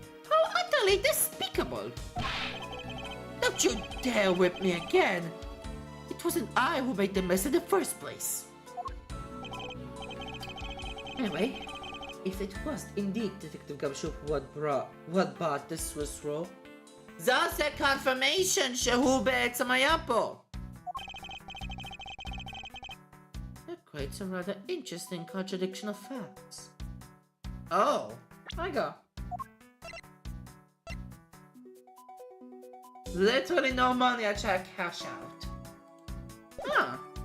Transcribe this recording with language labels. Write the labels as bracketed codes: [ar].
[en] How utterly despicable! Don't you dare whip me again! It wasn't I who made the mess in the first place. Anyway, if it was indeed Detective Gumshoe who had bought the Swiss roll, That's a confirmation [he] שהוא בעצם היה פה. [en] that creates a rather interesting contradiction of facts. Oh. I go. Literally no money I try to cash out. Huh.